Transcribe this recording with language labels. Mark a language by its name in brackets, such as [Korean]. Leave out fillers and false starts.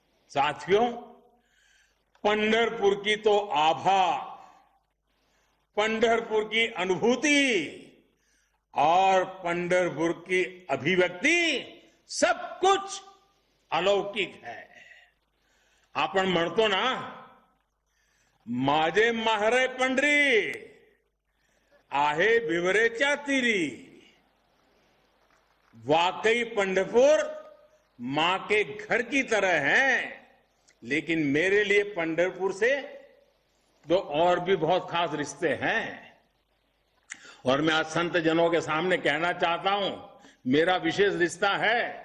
[Hindi] साथियों, पंढरपुर की तो आभा, पंढरपुर की अनुभूति और पंढरपुर की अभिव्यक्ति सब कुछ अलौकिक है। [Marathi] आपण म्हणतो ना, माझे माहेर पंढरी आहे विवरेच्या तीरी। [Hindi] वाकई पंढरपुर मां के घर की तरह है, लेकिन मेरे लिए पंढरपुर से तो और भी बहुत खास रिश्ते हैं। और मैं आज संत जनों के सामने कहना चाहता हूं, मेरा विशेष रिश्ता है।